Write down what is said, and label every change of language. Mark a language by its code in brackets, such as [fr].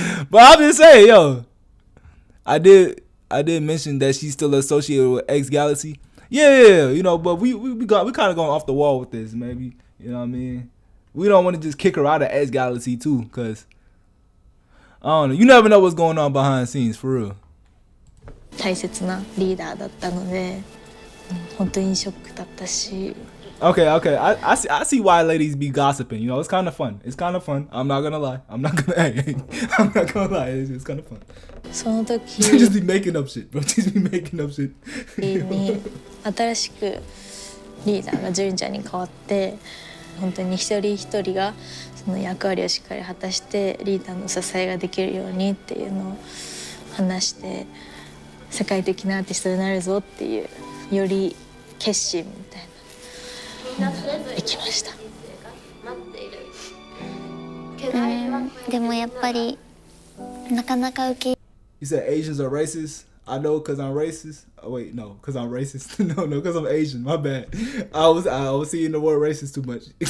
[en] But I'm just saying, yo, I did mention that she's still associated with X Galaxy. Yeah, you know, but we kind of going off the wall with this, maybe. You know what I mean? We don't want to just kick her out of X Galaxy too, cause I don't know. You never know what's going on behind the scenes, for real. [ja] 大切なリーダーだったので、本当にショックだったし。 [en] Okay. I see why ladies be gossiping. You know, it's kind of fun. I'm not gonna lie. I'm not gonna lie. It's kind of fun. [ja] その時 [en] just be making up shit, bro. Just be making up shit. [ja] に新しくリーダーがジュンちゃんに変わって、本当に一人一人がその役割をしっかり果たしてリーダーの支えができるようにっていうのを話して、世界的なアーティストになるぞっていうより決心みたいなのができました。でもやっぱりなかなか受け [en] You said Asians are racist? I know because I'm racist. Oh, wait, no, because I'm racist. no, because I'm Asian. My bad. I was seeing the word racist too much.